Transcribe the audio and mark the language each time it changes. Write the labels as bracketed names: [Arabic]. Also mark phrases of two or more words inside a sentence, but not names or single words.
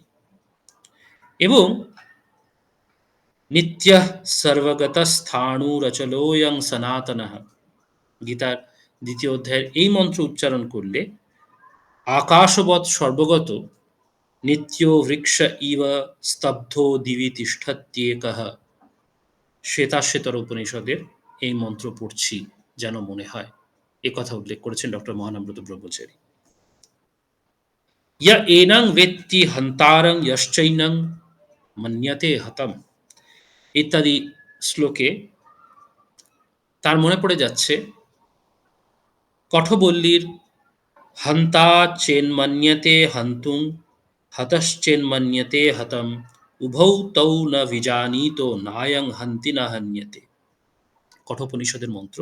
[Bangla] এবং [Sanskrit] নিত্য সর্বগতস্থাণুরচলোয়ং সনাতনঃ, [Bangla] গীতার ২য় অধ্যায়ের এই মন্ত্র উচ্চারণ করলে [Sanskrit] আকাশবৎ সর্বগত নিত্য বৃক্ষ ইব স্তব্ধ দিবি তিষ্ঠত্যেকঃ, [Bangla] শ্বেতাশ্বেতর উপনিষদের এই মন্ত্র পড়ছি যেন মনে হয়, এ কথা উল্লেখ করেছেন ডক্টর মহানামব্রত ব্রহ্মচারী। [Sanskrit] य एनं वेत्ति हन्तारं यश्चैनं मन्यते हतम, [Bangla] ইত্যাদি শ্লোকে তার মনে পড়ে যাচ্ছে কঠোবল্লীর [Sanskrit] হন্তা চেন্মন্যতে হন্তুং হতশ্চেন্মন্যতে হতম উভৌ তৌ ন বিজানীতো নায়ং হন্তি না হন্যতে, [Bangla] কঠোপনিষদের মন্ত্র।